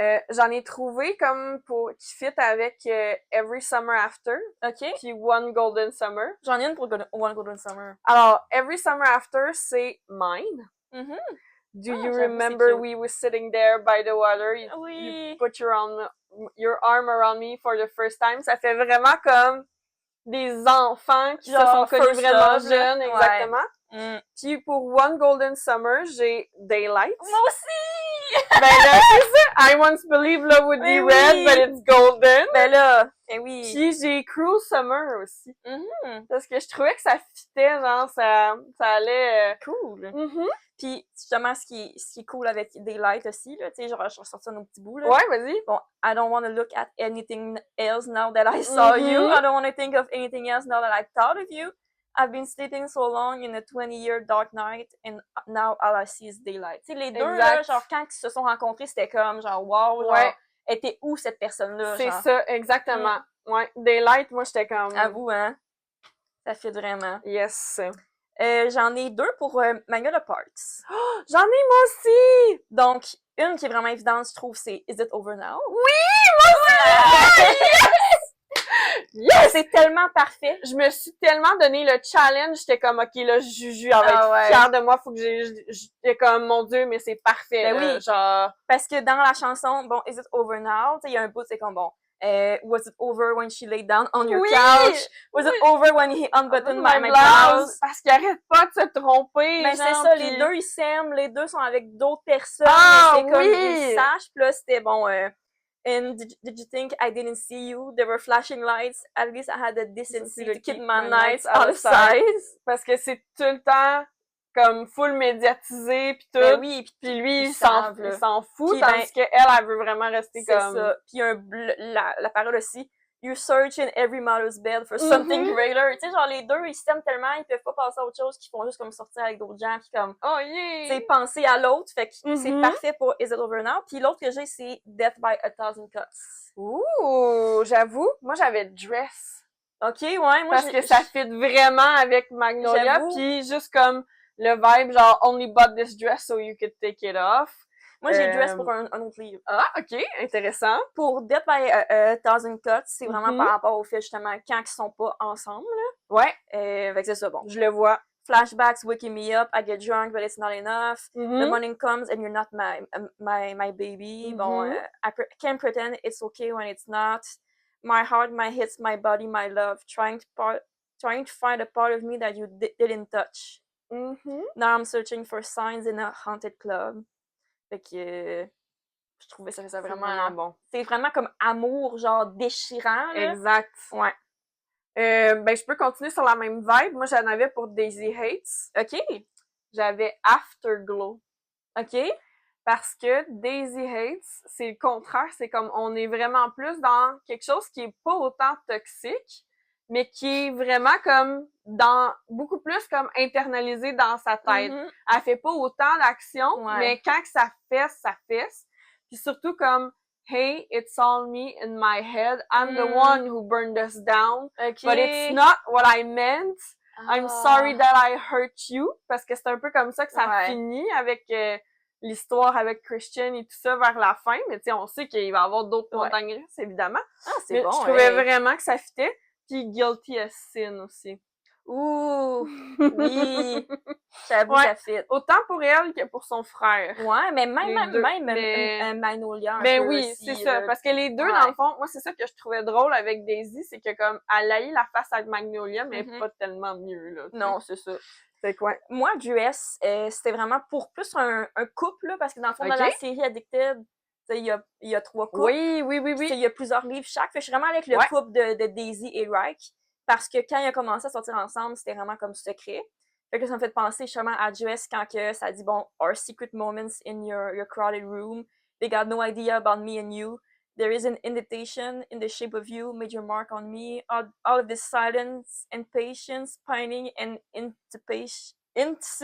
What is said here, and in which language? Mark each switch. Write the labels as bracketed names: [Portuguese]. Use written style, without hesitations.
[French] J'en ai trouvé comme qui fit avec Every Summer After. Puis One Golden Summer. J'en ai une pour One Golden Summer. Alors, Every Summer After, c'est Mine. [English] Do you remember we were sitting there by the water? You put your arm around me for the first time. [French] Ça fait vraiment comme des enfants qui se sont connus vraiment jeunes, exactement. Puis pour One Golden Summer, j'ai Daylight. Moi aussi! Ben là, c'est ça! [English] I once believed love would be red, but it's golden. [French] Ben là, Puis j'ai Cruel Summer aussi. Parce que je trouvais que ça fitait, genre, ça allait... Cool! Puis, justement, ce qui est cool avec Daylight aussi, là, tu sais, genre, je vais sortir nos petits bouts, là. Ouais, vas-y. [English] Bon, I don't want to look at anything else now that I saw you. I don't want to think of anything else now that I thought of you. I've been sleeping so long in a 20-year dark night, and now all I see is daylight. [French] Tu sais, les deux, là, genre, quand ils se sont rencontrés, c'était comme, genre, wow, genre, était où cette personne-là? C'est ça, exactement. Ouais, Daylight, moi, j'étais comme... Avoue, hein? Ça fit vraiment. [English] Yes. [French] J'en ai 2 pour Magnolia Parks. Oh, j'en ai moi aussi! Donc, une qui est vraiment évidente, je trouve, c'est Is It Over Now? Oui! Moi aussi! Yes! C'est tellement parfait. Je me suis tellement donné le challenge, j'étais comme, OK, là, Juju, elle va être fière de moi, faut que j'étais comme, mon Dieu, mais c'est parfait, ben là, oui. genre... Parce que dans la chanson, bon, Is It Over Now? Il y a un bout, c'est comme, bon, [English] was it over when she laid down on your couch? Was it over when he unbuttoned my blouse? [French] Parce qu'il arrête pas de se tromper. Ben, c'est ça, les deux, ils s'aiment, les deux sont avec d'autres personnes, mais c'est comme, ils sachent, pis là, c'était bon, [English] and did you think I didn't see you? There were flashing lights. At least I had the decency to keep my nights out of sight. [French] Parce que c'est tout le temps comme full médiatisé pis tout. Ben oui, pis lui, il s'en fout, pis tandis qu'elle veut vraiment rester comme... C'est ça. Pis la parole aussi. [English] You search in every mother's bed for something greater. [French] Tu sais, genre, les deux, ils s'aiment tellement, ils peuvent pas passer à autre chose qu'ils font juste comme sortir avec d'autres gens pis comme... [English] Oh yeah! [French] Tu sais, penser à l'autre. Fait que c'est parfait pour Is It Over Now. Pis l'autre que j'ai, c'est Death by a Thousand Cuts. Ouh! J'avoue, moi, j'avais Dress. OK, ouais, moi, parce que ça fit vraiment avec Magnolia, pis juste comme le vibe, genre, [English] only bought this dress so you could take it off. [French] Moi, j'ai Dress pour un autre livre. Ah, OK, intéressant. Pour Death by a Thousand Cuts, c'est vraiment par rapport au fait, justement, quand ils sont pas ensemble, là. Ouais. Fait que c'est ça, bon. Je le vois. [English] Flashbacks waking me up, I get drunk, but it's not enough. The morning comes and you're not my baby. Bon, I can't pretend it's okay when it's not. My heart, my hits, my body, my love. Trying to find a part of me that you didn't touch. Now I'm searching for signs in a haunted club. [French] Fait que je trouvais ça vraiment bon. C'est vraiment comme amour, genre déchirant. Là. Exact. Ouais. Ben, je peux continuer sur la même vibe. Moi, j'en avais pour Daisy Hates. OK. J'avais Afterglow. OK. Parce que Daisy Hates, c'est le contraire. C'est comme, on est vraiment plus dans quelque chose qui est pas autant toxique, mais qui est vraiment comme beaucoup plus comme internalisé dans sa tête. Elle fait pas autant d'action, mais quand que ça fesse, ça fesse. Puis surtout comme, [English] hey, it's all me in my head. I'm the one who burned us down. Okay. But it's not what I meant. I'm sorry that I hurt you. [French] Parce que c'est un peu comme ça que ça finit avec l'histoire avec Christian et tout ça vers la fin. Mais tu sais, on sait qu'il va y avoir d'autres montagnes russes, évidemment. Ah, c'est bon. Je trouvais vraiment que ça fitait. Puis Guilty as Sin aussi. Ouh! Oui! J'avoue, ça fit. Autant pour elle que pour son frère. Ouais, mais même Magnolia. Ben oui, c'est ça. Parce que les deux, dans le fond, moi, c'est ça que je trouvais drôle avec Daisy, c'est que comme, elle a eu la face avec Magnolia, mais pas tellement mieux, là. Non, c'est ça. C'est quoi? Moi, Dress, c'était vraiment pour plus un couple, là, parce que dans le fond, dans la série Addicted, il y a 3 couples. Oui. Il y a plusieurs livres chaque. Fait que je suis vraiment avec le couple de Daisy et Reich. Parce que quand ils ont commencé à sortir ensemble, c'était vraiment comme secret. Fait que ça me fait penser justement à Dress quand que ça dit, bon, [English] our secret moments in your crowded room. They got no idea about me and you. There is an invitation in the shape of you, made your mark on me. All of this silence and patience, pining and anticipation.